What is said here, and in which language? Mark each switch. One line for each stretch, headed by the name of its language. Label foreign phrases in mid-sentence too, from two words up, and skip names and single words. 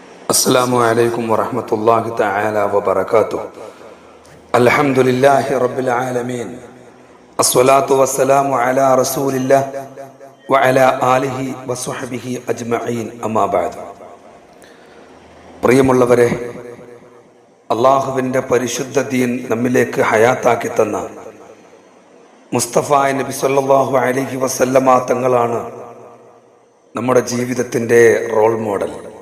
Arabic: السلام عليكم ورحمة الله تعالى وبركاته. الحمد لله رب العالمين. الصلاة والسلام على رسول الله وعلى آله وصحبه أجمعين. أما بعد.
Malayalam: പ്രിയമുള്ളവരെ, അള്ളാഹുവിൻ്റെ പരിശുദ്ധ ദീൻ നമ്മിലേക്ക് ഹയാത്താക്കി തന്ന മുസ്തഫ നബി
Arabic: صلى الله عليه وسلم
Malayalam: തങ്ങളാണ് നമ്മുടെ ജീവിതത്തിൻ്റെ
English: role model.